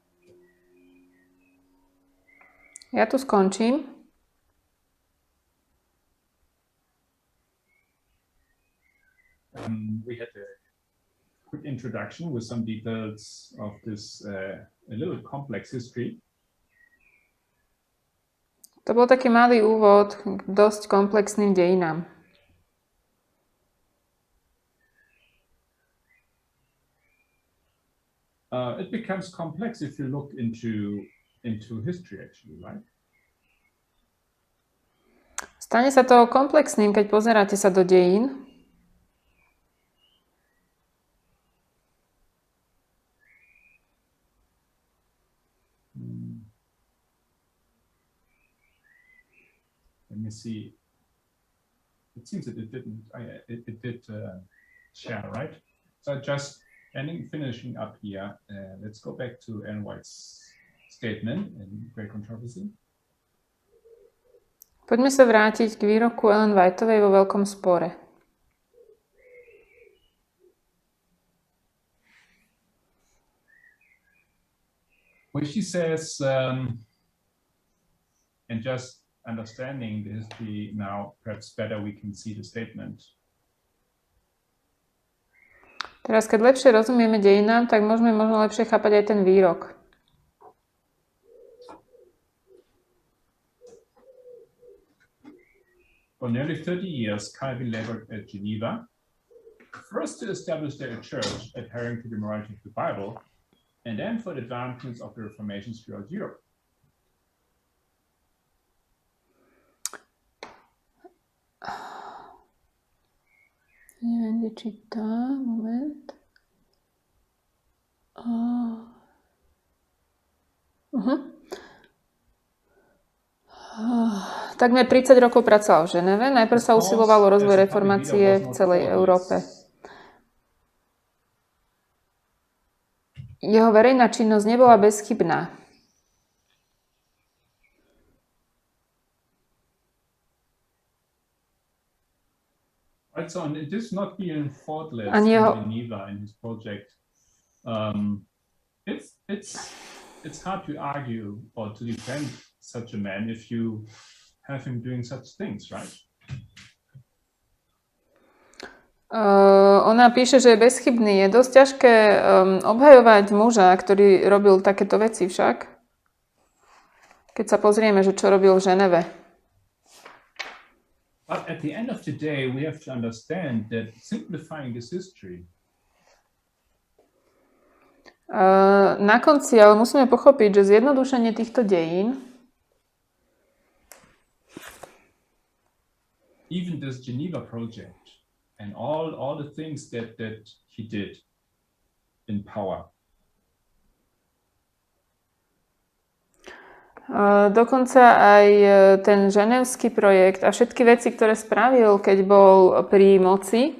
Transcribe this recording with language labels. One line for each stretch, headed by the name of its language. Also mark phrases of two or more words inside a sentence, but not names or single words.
Slovak: Ja tu skončím.
English: We had a quick introduction with some details of this a little complex history.
Slovak: To bol taký malý úvod k dosť komplexným dejinám.
English: It becomes complex if you look into history, actually, right?
Slovak: Stane sa to komplexným, keď pozeráte sa do dejín.
English: Let me see. It seems that it didn't. It did share, right? So just finishing up here. Let's go back to Ellen White's statement in Great Controversy.
Slovak: Poďme sa vrátiť k výroku Ellen Whiteovej vo Veľkom spore.
English: Where she says, and just understanding the history now, perhaps better we can see the statement.
Slovak: Teraz, keď lepšie rozumieme dejinám, tak môžeme možno lepšie chápať aj ten výrok.
English: For nearly 30 years, Calvin labored at Geneva, first to establish their church adhering to the morality of the Bible, and then for the advancements of the Reformations throughout Europe.
Slovak: Neviem, kde číta. Moment. Takmer 30 rokov pracoval v Ženeve. Najprv sa usilovalo rozvoj reformácie v celej Európe. Jeho verejná činnosť nebola bezchybná.
English: Right, so and it is not being faultless in Geneva in his project. It's hard to argue or to defend such a man if you have him doing such things, right?
Slovak: Ona píše, že je bezchybný. Je dosť ťažké obhajovať muža, ktorý robil takéto veci však. Keď sa pozrieme, že čo robil v Ženeve.
English: But at the end of the day, we have to understand that simplifying this history.
Slovak: Na konci ale musíme pochopiť, že zjednodušenie týchto dejín,
English: even this Geneva project and all the things that he did in power.
Slovak: Dokonca aj ten ženevský projekt a všetky veci, ktoré spravil, keď bol pri moci.